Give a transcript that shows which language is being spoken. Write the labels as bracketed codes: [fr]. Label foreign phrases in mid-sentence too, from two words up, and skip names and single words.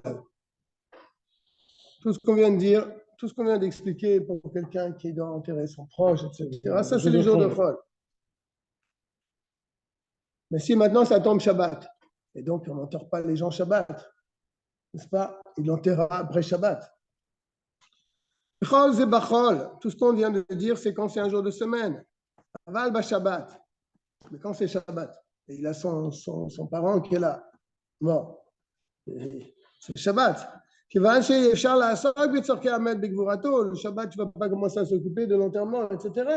[fr] Tout ce qu'on vient de dire, tout ce qu'on vient d'expliquer pour quelqu'un qui doit enterrer son proche, etc. Ça, c'est les jours de Chol. Mais si maintenant ça tombe Shabbat, et donc on n'enterre pas les gens Shabbat, n'est-ce pas? Il l'enterrera après Shabbat. [he] בכל זה בכל. [fr] Tout ce qu'on vient de dire, c'est quand c'est un jour de semaine. [he] אבל ב שבת. [fr] Mais quand c'est Shabbat, et il a son parent qui est là, mort. C'est Shabbat. Le Shabbat, tu ne vas pas commencer à s'occuper de l'enterrement, etc.